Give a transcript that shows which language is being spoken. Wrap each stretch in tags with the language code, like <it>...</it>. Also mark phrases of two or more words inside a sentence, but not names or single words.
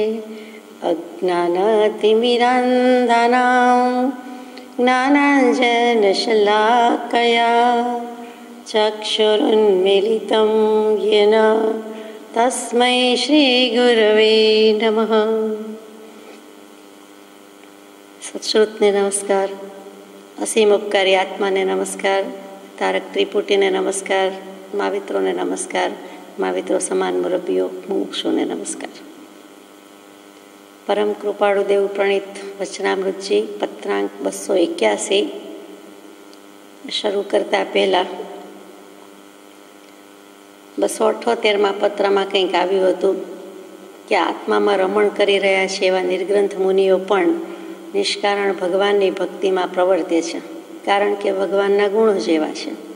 <sa>अज्ञानतिमिरान्धानां ज्ञानाञ्जनशलाकया चक्षुरुन्मीलितं येन तस्मै श्रीगुरवे नमः।</sa> <gu>સત્શ્રુતને નમસ્કાર, અસીમ ઉપકારી આત્માને નમસ્કાર, તારક ત્રિપુટીને નમસ્કાર, મહાવિત્રોને નમસ્કાર, महाविત્રો સમાન મુરબ્બીઓ મુમુક્ષુને નમસ્કાર। પરમ કૃપાળુ દેવ પ્રણીત વચનામૃતજી પત્રાંક 281 શરૂ કરતા પહેલાં 278માં પત્રમાં કંઈક આવ્યું હતું કે આત્મામાં રમણ કરી રહ્યા છે એવા નિર્ગ્રંથ મુનિઓ પણ નિષ્કારણ ભગવાનની ભક્તિમાં પ્રવર્તે છે, કારણ કે ભગવાનના ગુણો જેવા છે।</gu>